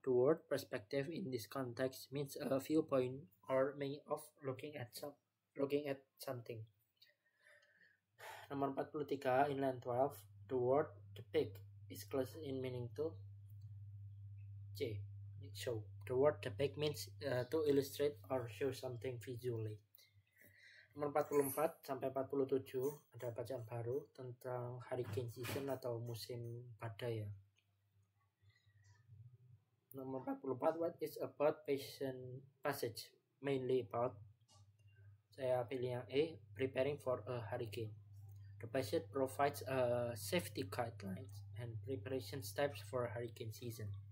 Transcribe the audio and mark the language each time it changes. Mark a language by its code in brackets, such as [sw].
[en] The word perspective in this context means a viewpoint or way of looking at something. [id] Nomor 43, [en] in line 12, the word depict is closest in meaning to C, show. The word depict means to illustrate or show something visually. [id] Nomor 44 sampai 47 ada bacaan baru tentang hurricane season atau musim badai ya. Nomor 44, [en] what is about passage mainly about? [id] Saya pilih yang A, [en] preparing for a hurricane. The passage provides safety guidelines and preparation steps for hurricane season.